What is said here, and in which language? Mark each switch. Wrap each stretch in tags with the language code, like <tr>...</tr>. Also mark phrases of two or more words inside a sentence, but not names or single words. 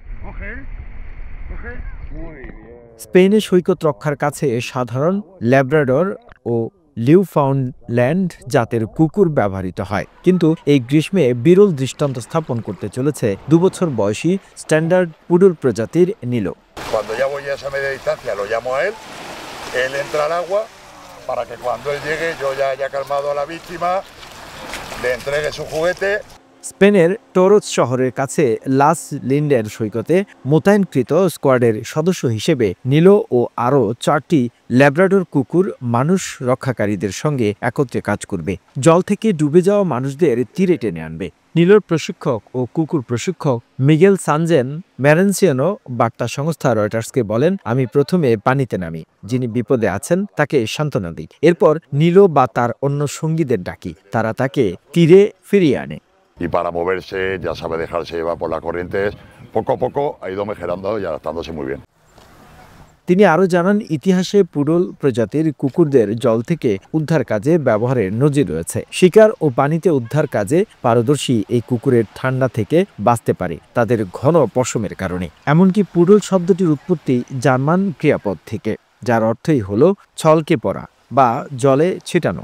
<bn>স্পেনের সৈকত রক্ষার কাছে সাধারণ ল্যাব্রাডর ও নিউফাউন্ডল্যান্ড জাতের কুকুর ব্যবহৃত হয়, কিন্তু এই গ্রীষ্মে বিরল দৃষ্টান্ত স্থাপন করতে চলেছে 2 বছর বয়সী স্ট্যান্ডার্ড পুডল প্রজাতির নীলো।</bn> <es>Cuando ya voy a esa media distancia lo llamo a él entra al agua para que cuando él llegue yo ya haya calmado a la víctima, le entregue su juguete.</es> <bn>স্পেনের টোরোস শহরের কাছে লাস লিন্ডের সৈকতে মোতায়েনকৃত স্কোয়াডের সদস্য হিসেবে নীলো ও আরও 4টি ল্যাব্রাডর কুকুর মানুষ রক্ষাকারীদের সঙ্গে একত্রে কাজ করবে। জল থেকে ডুবে যাওয়া মানুষদের তীরে টেনে আনবে। নীলোর প্রশিক্ষক ও কুকুর প্রশিক্ষক মিগেল সানজেন ম্যারেন্সিয়ানো বার্তা সংস্থা রয়টার্সকে বলেন, আমি প্রথমে পানিতে নামি, যিনি বিপদে আছেন তাকে সান্ত্বনা দিই, এরপর নীলো বা তার অন্য সঙ্গীদের ডাকি, তারা তাকে তীরে ফিরিয়ে আনে।</bn> <es>Y para moverse ya sabe dejarse llevar por las corrientes, poco a poco ha ido mejorando y adaptándose muy bien.</es> <bn>তিনি আরও জানান, ইতিহাসে পুডল প্রজাতির কুকুরদের জল থেকে উদ্ধার কাজে ব্যবহারের নজির রয়েছে। শিকার ও পানিতে উদ্ধার কাজে পারদর্শী এই কুকুরের ঠান্ডা থেকে বাঁচতে পারে তাদের ঘন পশমের কারণে। এমনকি পুডল শব্দটির উৎপত্তি জার্মান ক্রিয়াপদ থেকে, যার অর্থই হলো ছলকে পড়া বা জলে ছিটানো।</bn>